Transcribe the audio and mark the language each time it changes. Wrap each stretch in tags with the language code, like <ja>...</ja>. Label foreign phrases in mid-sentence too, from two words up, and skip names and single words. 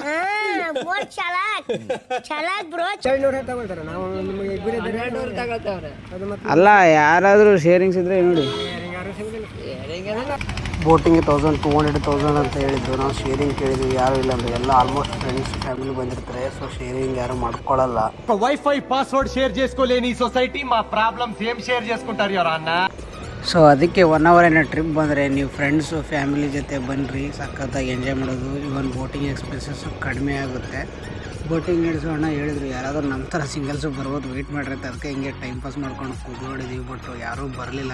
<kn>ಅಲ್ಲ ಯಾರಾದರೂ ಶೇರಿಂಗ್ಸ್ ಇದ್ರೆ ನೋಡಿ. ಬೋಟಿಂಗ್ಗೆ 1200 ಅಂತ ಹೇಳಿದ್ದು. ನಾವು ಶೇರಿಂಗ್ ಕೇಳಿದ್ವಿ, ಯಾರು ಇಲ್ಲ ಅಂದರೆ ಎಲ್ಲ</kn> <en>almost friends family</en> <kn>ಬಂದಿರ್ತಾರೆ. ಸೊ ಶೇರಿಂಗ್ ಯಾರು ಮಾಡ್ಕೊಳ್ಳಲ್ಲ.</kn> <en>wifi password</en> <te>షేర్ చేసుకోలేని ఈ సొసైటీ మా ప్రాబ్లమ్స్ ఏం షేర్ చేసుకుంటారు ఎవరు అన్న.</te> <kn>ಸೊ ಅದಕ್ಕೆ 1 hour ಏನೋ ಟ್ರಿಪ್ ಬಂದರೆ ನೀವು</kn> <en>friendsu family</en> <kn>ಜೊತೆ ಬನ್ನಿರಿ, ಸಖತ್ತಾಗಿ ಎಂಜಾಯ್ ಮಾಡೋದು. ಇವನ್</kn> <en>boating expenses</en> <kn>ಕಡಿಮೆ ಆಗುತ್ತೆ. ಬೋಟಿಂಗ್ ನಡೆಸೋಣ ಹೇಳಿದ್ರು, ಯಾರಾದರೂ ನಮ್ಮ ಥರ ಸಿಂಗಲ್ಸು ಬರ್ಬೋದು, ವೆಯ್ಟ್ ಮಾಡಿರಿ ಅಂತ. ಅದಕ್ಕೆ ಹಿಂಗೆ</kn> <en>time pass</en> <kn>ಮಾಡ್ಕೊಂಡು ಕೂತ್ಕೊಂಡಿದ್ದೀವಿ. ಬಟ್ ಯಾರೂ ಬರಲಿಲ್ಲ.</kn>